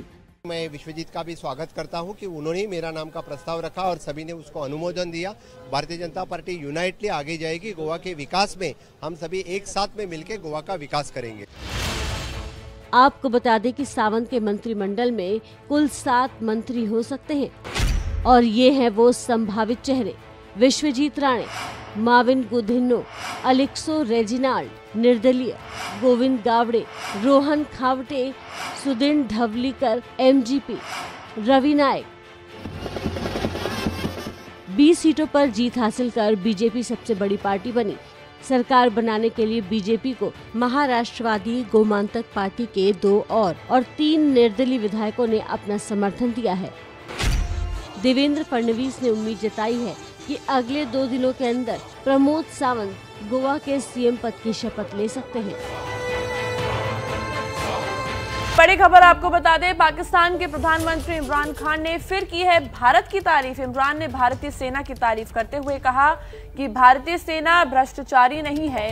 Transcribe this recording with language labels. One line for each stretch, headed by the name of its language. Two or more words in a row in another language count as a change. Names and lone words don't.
Hindi: मैं विश्वजीत का भी स्वागत करता हूं कि उन्होंने मेरा नाम का प्रस्ताव रखा और सभी ने उसको अनुमोदन दिया। भारतीय जनता पार्टी यूनाइटली आगे जाएगी। गोवा के विकास में हम सभी एक साथ में मिलकर गोवा का विकास करेंगे। आपको बता दें कि सावंत के मंत्रिमंडल में कुल 7 मंत्री हो सकते हैं और ये हैं वो संभावित चेहरे: विश्वजीत राणे, माविन गुदिन्हो, अलेक्सो रेजिनाल्ड, निर्दलीय, गोविंद गावड़े, रोहन खावटे, सुदीन ढवलीकर, एमजीपी, रवि नायक, 20 सीटों पर जीत हासिल कर बीजेपी सबसे बड़ी पार्टी बनी। सरकार बनाने के लिए बीजेपी को महाराष्ट्रवादी गोमांतक पार्टी के 2 और 3 निर्दलीय विधायकों ने अपना समर्थन दिया है। देवेंद्र फडणवीस ने उम्मीद जताई है कि अगले 2 दिनों के अंदर प्रमोद सावंत गोवा के सीएम पद की शपथ ले सकते हैं। बड़ी खबर आपको बता दें, पाकिस्तान के प्रधानमंत्री इमरान खान ने फिर की है भारत की तारीफ। इमरान ने भारतीय सेना की तारीफ करते हुए कहा कि भारतीय सेना भ्रष्टाचारी नहीं है।